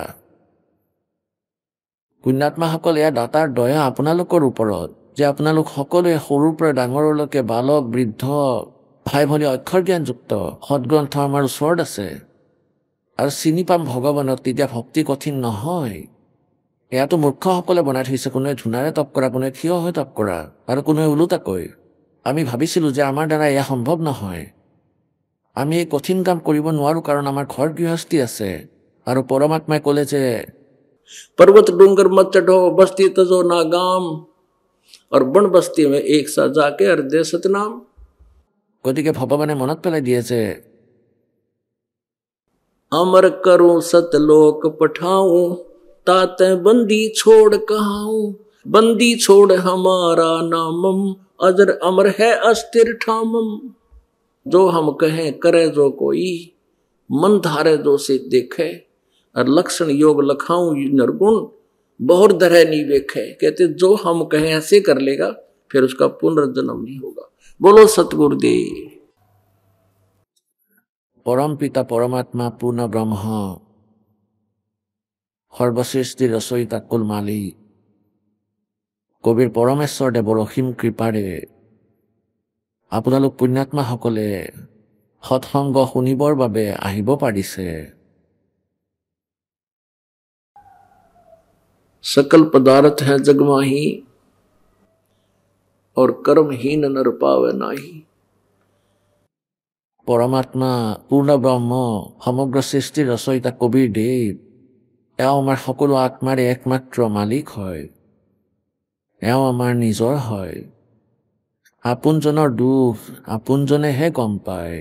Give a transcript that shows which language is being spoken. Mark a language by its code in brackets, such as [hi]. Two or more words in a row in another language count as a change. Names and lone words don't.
[as] পুণ্যাত্মাসকল, এয়া দাতাৰ দয়া আপোনালোকৰ ওপৰত যে আপোনালোক সকলোৱে সৰুৰ পৰা ডাঙৰলৈকে, বালক বৃদ্ধ ভাই ভনী অক্ষৰ জ্ঞানযুক্ত, সৎগ্ৰন্থ আমাৰ ওচৰত আছে আৰু চিনি পাম ভগৱানক, তেতিয়া ভক্তি কঠিন নহয়। এয়াতো মূৰ্খসকলে বনাই থৈছে, কোনোৱে ধূনাৰে তপ কৰা, কোনোৱে থিয় হৈ তপ কৰা আৰু কোনোৱে ওলোটাকৈ। আমি ভাবিছিলোঁ যে আমাৰ দ্বাৰা এয়া সম্ভৱ নহয়, আমি এই কঠিন কাম কৰিব নোৱাৰোঁ, কাৰণ আমাৰ ঘৰ গৃহস্থী আছে। আৰু পৰমাত্মাই ক'লে যে [hi] पर्वत डूंगर मत चढ़ो, बस्ती तजो ना गाम, और बन बस्ती में एक सा जाके हर दे सतनाम। [as] গতিকে ভগৱানে মনত পেলাই দিয়ে যে [hi] अमर करूं सतलोक पठाऊं, ताते बंदी छोड़ कहाऊं, बंदी छोड़ हमारा नामम, अजर अमर है अस्थिर ठामम। जो हम कहें करे जो कोई, मन धारे जो से देखे, और लक्षण योग लखाऊं नरगुण, बहुत तरह नहीं देखे। कहते जो हम कहें ऐसे कर लेगा, फिर उसका पुनर्जन्म नहीं होगा। बोलो सतगुरुदेव। [as] পৰম পিতা পৰমাত্মা পূৰ্ণ ব্ৰহ্ম সৰ্বসৃষ্টি ৰচয়িতা কুল মালিক কবিৰ পৰমেশ্বৰ দেৱৰ অসীম কৃপাৰে আপোনালোক পুণ্যাত্মাসকলে সৎসংগ শুনিবৰ বাবে আহিব পাৰিছে। [hi] सकल पदार्थ है जगमाही, और कर्महीन नर पावे नाही। [as] পৰমাত্মা পূৰ্ণ ব্ৰহ্ম সমগ্ৰ সৃষ্টিৰ ৰচয়িতা কবিৰ দেৱ, এওঁ আমাৰ সকলো আত্মাৰে একমাত্ৰ মালিক হয়, এওঁ আমাৰ নিজৰ হয়। আপোনজনৰ দুখ আপোনজনেহে গম পায়।